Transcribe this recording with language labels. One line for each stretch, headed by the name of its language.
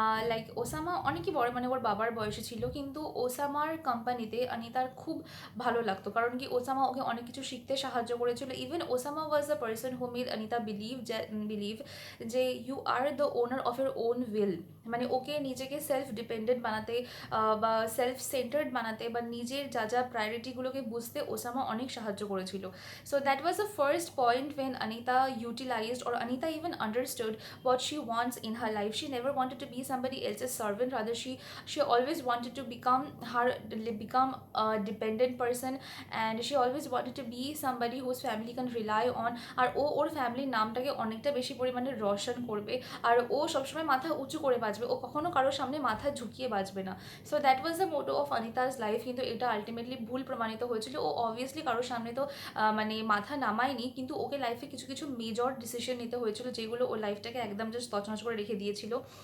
Bangla: Like Osama অনেকই বড়, মানে ওর বাবার বয়সে ছিল, কিন্তু ওসামার কোম্পানিতে অনিতার খুব ভালো লাগতো, কারণ কি ওসামা ওকে অনেক কিছু শিখতে সাহায্য করেছিল।
English: Even Osama was the person who made Anita believe যে you are the owner of your own will.
Bangla: মানে ওকে নিজেকে সেলফ ডিপেন্ডেন্ট বানাতে বা সেলফ সেন্টার্ড বানাতে বা নিজের যা যা প্রায়োরিটিগুলোকে বুঝতে ওসামা অনেক সাহায্য করেছিল।
English: So that was the first point when Anita utilized, or Anita even understood what she wants in her life. She never wanted to be somebody else's servant, rather she always wanted to become a dependent person, and she always wanted to be somebody whose family can rely on.
Bangla: আর ওর ফ্যামিলির নামটাকে অনেকটা বেশি পরিমাণে রোশন করবে, আর ও সবসময় মাথা উঁচু করে বাঁচবে, ও কখনো কারোর সামনে মাথা ঝুঁকিয়ে বাঁচবে না।
English: So that was the motto of Anita's life.
Bangla: কিন্তু এটা আলটিমেটলি ভুল প্রমাণিত হয়েছিল। ও অবভিয়াসলি কারোর সামনে তো মানে মাথা নামায়নি, কিন্তু ওকে লাইফে কিছু কিছু মেজর ডিসিশন নিতে হয়েছিল যেগুলো ওর লাইফটাকে একদম জাস্ট তছনছ করে রেখে দিয়েছিল।